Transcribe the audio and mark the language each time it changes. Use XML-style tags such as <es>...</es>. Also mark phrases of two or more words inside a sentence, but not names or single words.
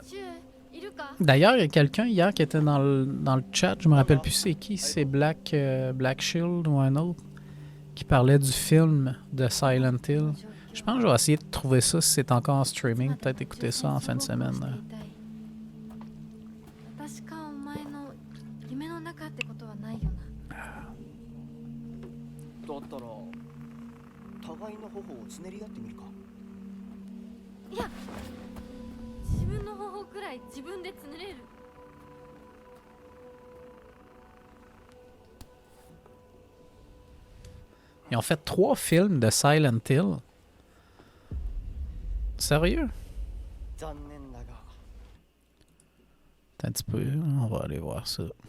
<fr>D'ailleurs, il y a quelqu'un hier qui était dans le chat, je me rappelle plus c'est qui, c'est Black Shield ou un autre, qui parlait du film de Silent Hill. Je pense que je vais essayer de trouver ça si c'est encore en streaming, peut-être écouter ça en fin de semaine. Là.</fr> <ja>互いの頬をつねり合ってみるか。いや、自分の頬くらい自分でつねれる。</ja> <fr>Ils ont fait 3 films de Silent Hill. Sérieux? Attends un petit peu, on va aller voir ça.</fr>